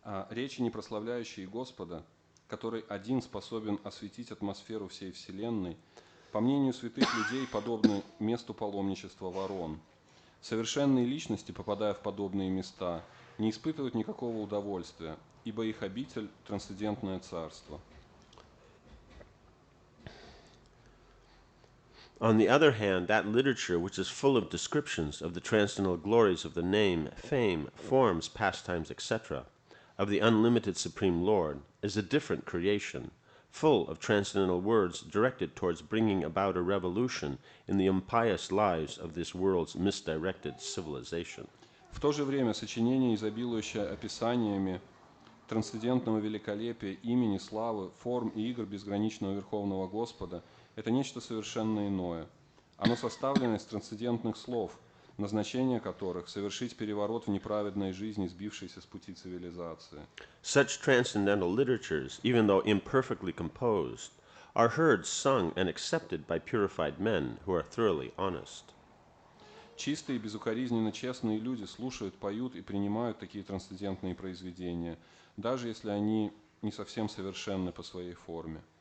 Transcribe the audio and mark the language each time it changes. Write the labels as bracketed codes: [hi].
[ru] Речи, не прославляющие Господа, который один способен осветить атмосферу всей Вселенной, по мнению святых людей, подобны месту паломничества ворон. Совершенные личности, попадая в подобные места, не испытывают никакого удовольствия, ибо их обитель – трансцендентное царство. [en] On the other hand, that literature which is full of descriptions of the transcendental glories of the name, fame, forms, pastimes, etc., of the unlimited Supreme Lord, is a different creation, full of transcendental words directed towards bringing about a revolution in the impious lives of this world's misdirected civilization. [ru] В то же время сочинение, изобилующее описаниями трансцендентного великолепия, имени, славы, форм и игр безграничного Верховного Господа, это нечто совершенно иное. Оно составлено из трансцендентных слов, назначение которых – совершить переворот в неправедной жизни, сбившейся с пути цивилизации. [en] Such transcendental literatures, even though imperfectly composed, are heard, sung, and accepted by purified men who are thoroughly honest. [ru] Чистые, безукоризненно честные люди слушают, поют и принимают такие трансцендентные произведения, даже если они не совсем совершенны по своей форме.